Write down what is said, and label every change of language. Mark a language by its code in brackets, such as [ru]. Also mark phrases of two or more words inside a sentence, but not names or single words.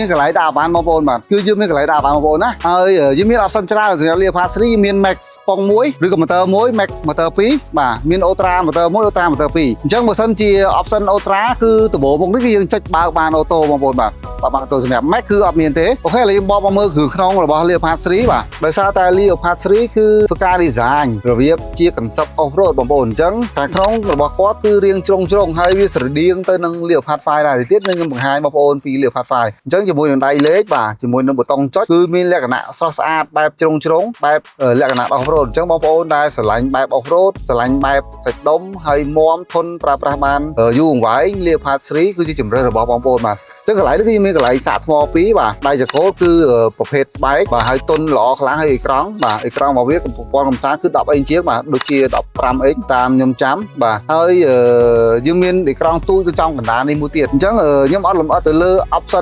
[km] នកន្លែងដាក់អាវ៉ាន់បងប្អូនបាទគឺយើងមានកន្លែងដាក់អាវ៉ាន់បងប្អូនណាហើយយើងមាន option ច្រើនសម្រាប់ Leopard 3មាន Max ប៉ុង1ឬក៏ motor 1 Max motor 2បាទមាន Ultra motor 1 Ultra motor 2អញ្ចឹងបើសិនជា option Ultra គឺដំបូងមុខនេះគឺយើងចុចបើកបានអូតូបងប្អូនបាទបើអូតូសម្រាប់ Max គឺអត់មានទេអូខេឥឡូវយើងបកមកមើលគ្រឿងក្នុងរបស់ Leopard 3បាទដោយសារតែ Leopard 3គឺធ្វើការ design របៀបជា [en] concept off road [km] បងប្អូនអញ្ចឹងខាងក្នុងរបស់គាត់គឺរាងជ្រុងហើយវាស្រដៀងទៅនឹង Leopard 5ដែរទៀតនឹងខ្ញុំបង្ហាញបងប្អូនពី Leopard 5អញ្ចឹងជាមួយនឹងដៃលេខបាទជាមួយនឹងប៊ូតុងចុចគឺមានលក្ខណៈស្រស់ស្អាតបែបជ្រុងបែបលក្ខណៈ [en] off road [km] អញ្ចឹងបងប្អូនដែលស្រឡាញ់បែប [en] off road [km] ស្រឡាញ់ បែបសាច់ដុំហើយមាំធន់ប្រើប្រាស់បានយូរអង្វែង Leopard 3គឺជាជម្រើសរបស់បងប្អូនបាទចឹងកន្លែងនេះគឺមានកន្លែងសាកថ្ម2បាទដៃចង្កូតគឺប្រភេទស្បែកបាទហើយទុនល្អខ្លាំងហើយអេក្រង់បាទអេក្រ ង់របស់វាប្រព័ន្ធកំសាន្តគឺ 10 អ៊ីនជាងបាទដូចជា 15 អ៊ីនតាមខ្ញុំចាំបាទហើយយើងមានអេក្រង់ទូចទៅចំកណ្ដាលនេះមួយទៀតអញ្ចឹងខ្ញុំអត់លម្អិតទៅលើ option